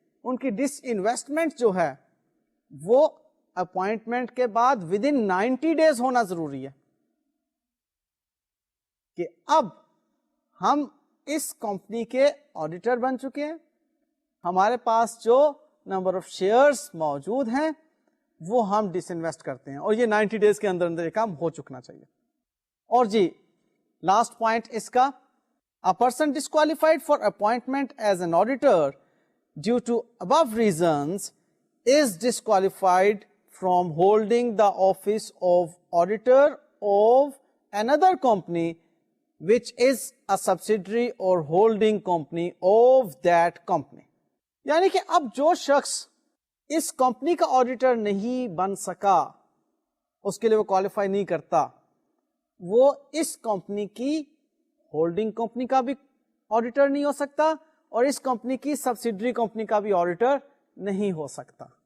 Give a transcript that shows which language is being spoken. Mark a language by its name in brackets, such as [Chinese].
[Urdu] ان کی ڈس انویسٹمنٹ جو ہے وہ اپوائنٹمنٹ کے بعد ود ان 90 days ہونا ضروری ہے کہ اب ہم اس کمپنی کے آڈیٹر بن چکے ہیں, ہمارے پاس جو نمبر آف شیئرس موجود ہیں وہ ہم ڈس انویسٹ کرتے ہیں, اور یہ 90 ڈیز کے اندر اندر یہ کام ہو چکنا چاہیے. اور جی لاسٹ پوائنٹ اس کا, [English] a person disqualified for appointment as an auditor due to above reasons is disqualified from holding the office of auditor of another company which is a subsidiary or holding company of that company. [Urdu] یعنی کہ اب جو شخص اس company کا auditor نہیں بن سکا, اس کے لیے وہ کوالیفائی نہیں کرتا, وہ اس کمپنی کی ہولڈنگ کمپنی کا بھی آڈیٹر نہیں ہو سکتا اور اس کمپنی کی سبسیڈری کمپنی کا بھی آڈیٹر نہیں ہو سکتا.